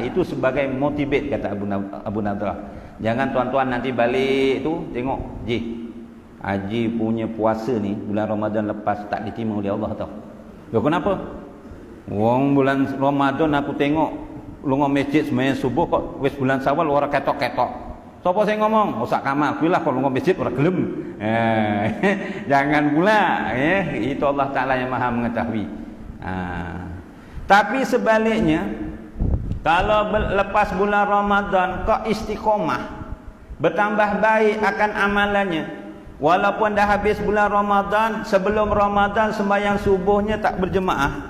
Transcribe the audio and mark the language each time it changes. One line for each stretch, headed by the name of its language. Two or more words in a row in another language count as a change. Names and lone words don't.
Malay: Itu sebagai motivate, kata Abu Nadrah. Jangan tuan-tuan nanti balik tu tengok, Haji punya puasa ni bulan Ramadan lepas tak diterima oleh Allah tau.
Javanese: Kenapa? Wong bulan Ramadan aku tengok lunga masjid sembahyang subuh kok wis bulan Syawal ora ketok-ketok. Sapa sing ngomong? Osak Kamal, kuwi lah kok lunga masjid ora gelem.
Malay: Jangan pula itu Allah Taala yang Maha mengetahui. Tapi sebaliknya, kalau lepas bulan Ramadan kok istiqomah, bertambah baik akan amalannya. Walaupun dah habis bulan Ramadan, sebelum Ramadan sembahyang subuhnya tak berjemaah.